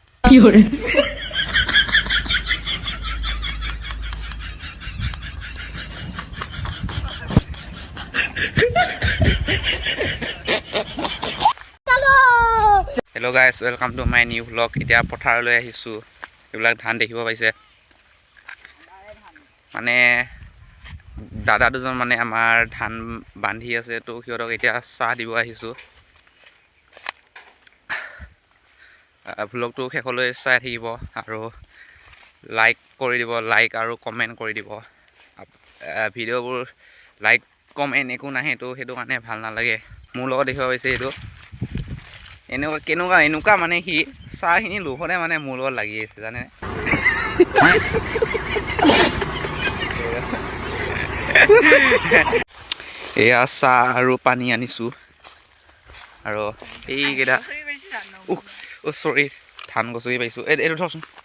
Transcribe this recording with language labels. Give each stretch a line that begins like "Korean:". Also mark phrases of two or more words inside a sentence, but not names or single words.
English: Fiore. Hello guys, welcome to my new vlog.
Assamese: ইতিয়া পথাৰলৈ আহিছোঁ. এইবিলাক ধান দেখিব পাইছে। মানে দাদা দুজন মানে আমাৰ ধান বান্ধি আছে তো হিঁহতক ইতিয়া চাহ দিব আহিছোঁ. ভ্লগটো শেষলৈ চাই থাকিব আৰু লাইক কৰি দিব, লাইক আৰু কমেণ্ট কৰি দিব. ভিডিঅ'বোৰ লাইক কমেণ্ট একো নাই তো সেইটো কাৰণে ভাল নালাগে. মোৰ লগত দেখিব পাইছে এইটো. Enuka মানে কি চাহখিনি লোভতে মানে মোৰ লগত লাগি আছে জানে এয়া চাহ আৰু পানী আনিছো আৰু এইকেইটা চৰি ধান গছকি পাইছো এইটো থচোন